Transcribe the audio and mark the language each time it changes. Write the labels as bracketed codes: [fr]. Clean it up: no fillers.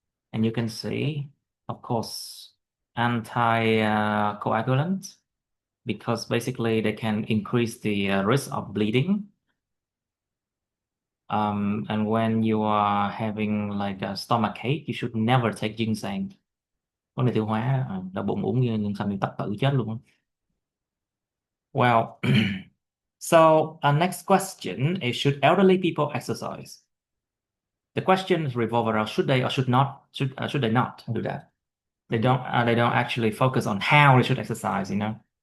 [en] And you can see, of course, anti-coagulant, because basically they can increase the risk of bleeding. And when you are having like a stomach ache, you should never take ginseng. [vi] Vấn đề tiêu hóa, đau bụng uống như nhân xăm thì tắc tử chết luôn á. [en] Well, so our next question is, should elderly people exercise? The questions revolve around should they or should they not do that? They don't actually focus on how they should exercise, you know.